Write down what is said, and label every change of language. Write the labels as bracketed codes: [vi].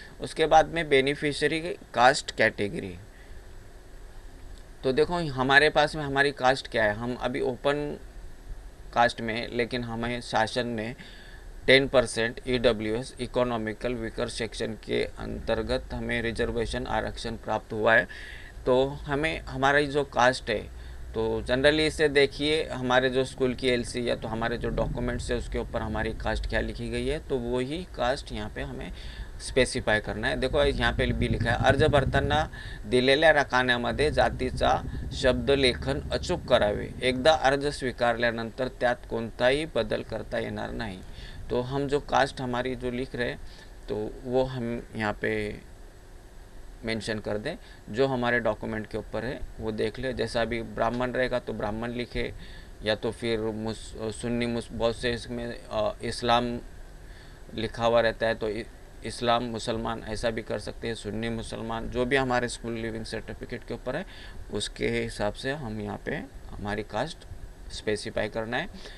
[hi] उसके बाद में बेनिफिशियरी कास्ट कैटेगरी, तो देखो हमारे पास में हमारी कास्ट क्या है, हम अभी ओपन कास्ट में, लेकिन हमें शासन ने 10% EWS इकोनॉमिकल वीकर सेक्शन के अंतर्गत हमें रिजर्वेशन आरक्षण प्राप्त हुआ है। तो हमें हमारा जो कास्ट है, तो जनरली इसे देखिए हमारे जो स्कूल की LC या तो हमारे जो डॉक्यूमेंट्स है उसके ऊपर हमारी कास्ट क्या लिखी गई है, तो वो ही कास्ट यहाँ पे हमें स्पेसिफाय करना है। देखो यहाँ पे भी लिखा है, [mr] अर्ज भरताना दिलेल्या रकान्यामध्ये जातीचा शब्दलेखन अचूक करावे, एकदा अर्ज स्वीकारल्यानंतर त्यात कोणताही बदल करता येणार नाही। [hi] तो हम जो कास्ट हमारी जो लिख रहे हैं तो वो हम यहाँ पे मेंशन कर दें, जो हमारे डॉक्यूमेंट के ऊपर है वो देख ले। जैसा अभी ब्राह्मण रहेगा तो ब्राह्मण लिखे, या तो फिर सुन्नी बहुत से इसमें इस्लाम लिखा हुआ रहता है तो इस्लाम मुसलमान ऐसा भी कर सकते हैं, सुन्नी मुसलमान, जो भी हमारे स्कूल लिविंग सर्टिफिकेट के ऊपर है उसके हिसाब से हम यहाँ पे हमारी कास्ट स्पेसिफाई करना है।